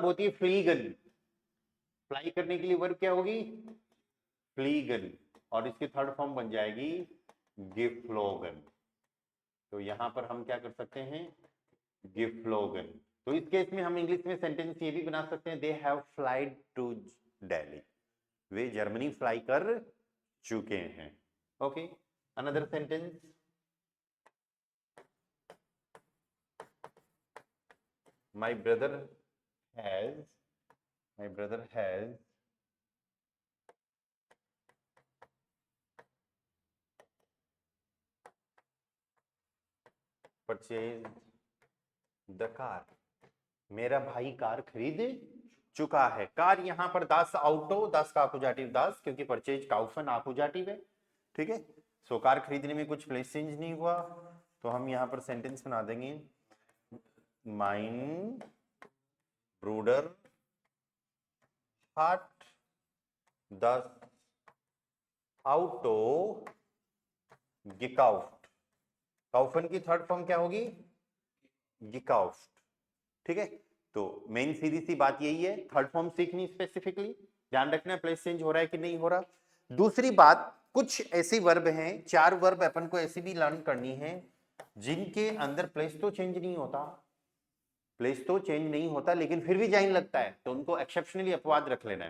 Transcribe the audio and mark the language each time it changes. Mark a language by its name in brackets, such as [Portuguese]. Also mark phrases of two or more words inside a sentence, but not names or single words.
[Hindi] होती है फ्लीगन, फ्लाई करने के लिए वर्ब क्या होगी, फ्लीगन, और इसकी [English] third form [Hindi] बन जाएगी गिफ्लोगन, तो यहां पर हम क्या कर सकते हैं, गिफ्लोगन, तो इस केस में हम इंग्लिश में सेंटेंस ये भी बना सकते हैं, [English] they have flied to Delhi, [Hindi] वे जर्मनी फ्लाई कर चुके हैं, ओके, [English] another sentence, my brother has purchased the car, [Hindi] मेरा भाई कार खरीद चुका है, कार यहां पर [German] das Auto, [Hindi] दास का आकुजाटिव दास, क्योंकि परचेज काउफन आकुजाटिव है, ठीक है, सो कार खरीदने में कुछ [English] place change [Hindi] नहीं हुआ, तो हम यहां पर सेंटेंस बना देंगे, [German] mein Bruder hat das Auto gekauft, [Hindi] काउफन की [English] third form [Hindi] क्या होगी, gekauft, ठीक है, तो मेन सीधी सी बात यही है, थर्ड फॉर्म सीखनी स्पेसिफिकली, ध्यान रखना है [English] place change [Hindi] हो रहा है कि नहीं हो रहा। दूसरी बात, कुछ ऐसी वर्ब हैं, 4 वर्ब अपन को ऐसी भी लर्न करनी है जिनके अंदर प्लेस तो चेंज नहीं होता, प्लेस तो चेंज नहीं होता लेकिन फिर भी जाइन लगता है, तो उनको एक्सेप्शनली अपवाद रख लेना है।